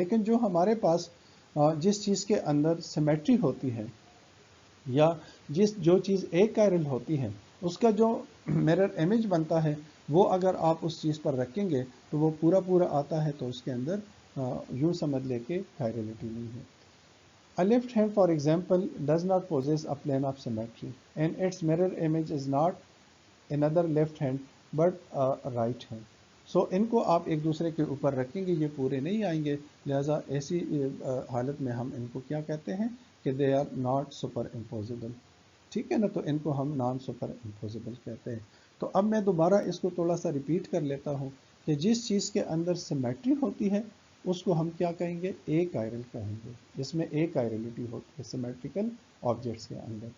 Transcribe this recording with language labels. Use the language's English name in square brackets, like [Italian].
[Hindi] लेकिन जो हमारे पास जिस चीज़ के अंदर सिमेट्री होती है या जो चीज़ एक कायरल होती है, उसका जो मिरर इमेज बनता है वो अगर आप उस चीज़ पर रखेंगे तो वो पूरा पूरा आता है, तो उसके अंदर यूँ समझ ले कि कायरलिटी नहीं है। [English] A left hand, for example, does not possess a plane of symmetry, and its mirror image is not another left hand but a right hand. [Hindi] So इनको आप एक दूसरे के ऊपर रखेंगे, ये पूरे नहीं आएंगे, लिहाजा ऐसी हालत में हम इनको क्या कहते हैं कि [English] They are not super impossible. [Hindi] ठीक है ना, तो इनको हम नॉन सुपर इम्पोजिबल कहते हैं। तो अब मैं दोबारा इसको थोड़ा सा रिपीट कर लेता हूँ कि जिस चीज़ के अंदर सिमेट्री होती है उसको हम क्या कहेंगे, ए कायरल कहेंगे, जिसमें ए कायरलिटी होती है सिमेट्रिकल ऑब्जेक्ट्स के अंदर।